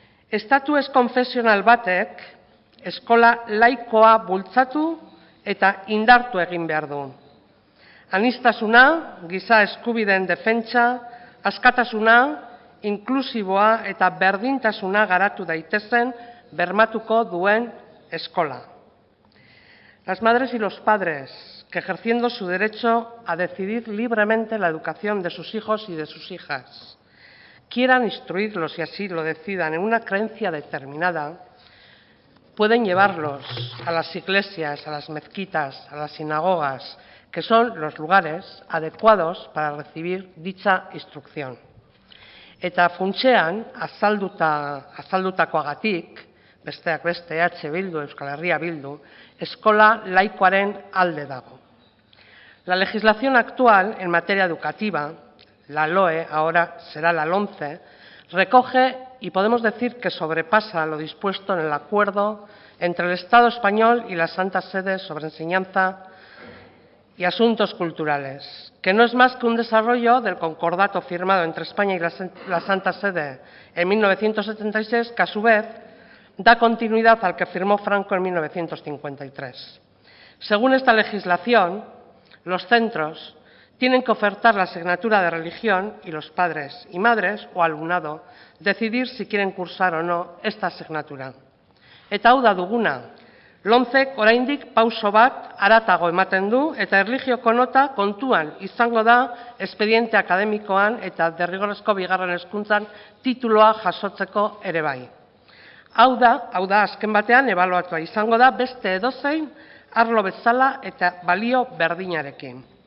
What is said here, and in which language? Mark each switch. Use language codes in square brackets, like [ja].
[eu] Estatu ez konfesional batek eskola laikoa bultzatu eta indartu egin behar du. Aniztasuna, giza eskubideen defentsa, askatasuna, inklusiboa eta berdintasuna garatu daitezen bermatuko duen eskola. [es] Las madres y los padres que ejerciendo su derecho a decidir libremente la educación de sus hijos y de sus hijas, quieran instruirlos y así lo decidan en una creencia determinada, pueden llevarlos a las iglesias, a las mezquitas, a las sinagogas, que son los lugares adecuados para recibir dicha instrucción. [eu] Eta funtsean, azaldutakoagatik, besteak beste EH Bildu, Euskal Herria Bildu, eskola laikoaren alde dago. [es] La legislación actual en materia educativa, la LOE, ahora será la LOMCE, recoge y podemos decir que sobrepasa lo dispuesto en el acuerdo entre el Estado español y la Santa Sede sobre enseñanza y asuntos culturales, que no es más que un desarrollo del concordato firmado entre España y la Santa Sede en 1976, que a su vez da continuidad al que firmó Franco en 1953. Según esta legislación, los centros tienen que ofertar la asignatura de religión y los padres y madres o alumnado decidir si quieren cursar o no esta asignatura. [eu] Eta hau da duguna, LOMCek oraindik pauso bat haratago ematen du eta erlijioko nota kontuan izango da espediente akademikoan eta derrigorrezko bigarren hezkuntzan tituloa jasotzeko ere bai. Hau da azken batean ebaluatua izango da beste edozein arlo bezala eta balio berdinarekin.